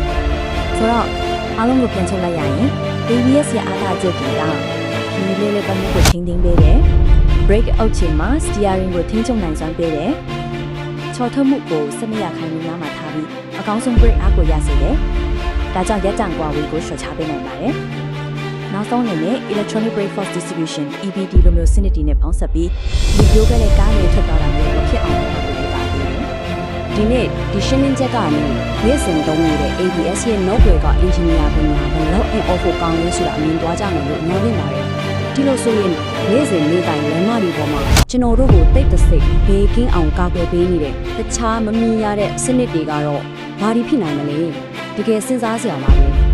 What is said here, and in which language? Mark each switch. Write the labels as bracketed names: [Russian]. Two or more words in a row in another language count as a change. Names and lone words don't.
[Burmese] ဆိုတော့အားလုံးကိုပြန်ချုပ်လိုက်ရရင် ABS ရဲ့အားသာချက်တွေကဒီလေးလေးပတ်မှုကိုထိန်းသိမ်းပေးတယ် break အောက်ချိန်မှာ steering ကိုထိန်းချုပ်နိုင်စွမ်းပေးတယ်ချော်ထွက်မှုကို 12ရာခိုင်နှုန်းနာမှာထားပြီးအကောင်းဆုံး break အားကိုရစေတယ်ဒါကြောင့်ရက်တန်ကွာဝေးကိုရှော့ချပေးနိုင်ပါတယ်နောက်ဆုံးအနေနဲ့ [English] electronic brake force distribution EBD [Burmese] လိုမျိုးစနစ်တွေနဲ့ပေါင်းစပ်ပြီးဒီပြောခဲ့တဲ့ကားတွေထွက်သွားတာမျိုးဖြစ်အောင်လုပ်ပေးပါသေးတယ်ဒီနေ့ဒီရှင်းလင်းချက်ကနေနေ့စဉ်သုံးနေတဲ့ ABS ရဲ့ Nobel က engineer ပညာဘယ်လောက်အင်အော်ဖို့ကောင်းလဲဆိုတာအမြင်သွားကြမယ်လို့ပြောနေပါတယ်ဒီလိုဆိုရင်နေ့စဉ်နေ့တိုင်းလမ်းမတွေပေါ်မှာကျွန်တော်တို့ကိုတိတ်တဆိတ်ဘေးကင်းအောင်ကာကွယ်ပေးနေတဲ့တခြားမမြင်ရတဲ့စနစ်တွေကတော့ဘာတွေဖြစ်နိုင်မလဲတကယ်စဉ်းစားစရာပါပဲ